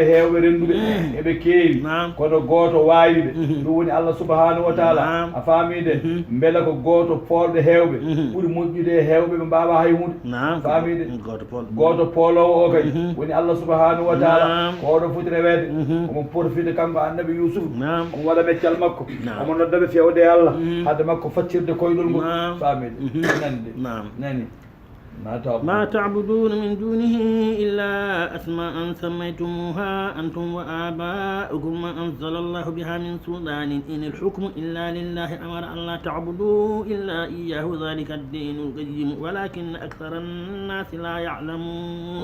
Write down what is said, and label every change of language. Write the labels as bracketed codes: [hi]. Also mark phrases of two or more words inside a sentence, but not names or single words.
[ff] hewɓe renduɓe eɓe keewi kono goto wawiɓe ɗum woni [ar] الله سبحانه وتعالى [ff] a faamide beele ko goto polɓe hewɓe ɓuuri moƴƴude e hewɓe ɓe mbawa hay hunde faamide goto polowo o kay woni [ar] الله سبحانه وتعالى [ff] ko oɗo foti rewede omo profite kanko annabi Yusuf omo waɗa meccal makko omo noddaɓe fewde Allah hadde makko faccirde koyɗol ngol faamide nande nani ما [ar] تعبدون من دونه إلا أسماء سميتموها أنتم وآباؤكم ما أنزل الله بها من سلطان إن الحكم إلا لله أمر أن لا تعبدوا إلا إياه ذلك الدين القيم ولكن أكثر الناس لا يعلمون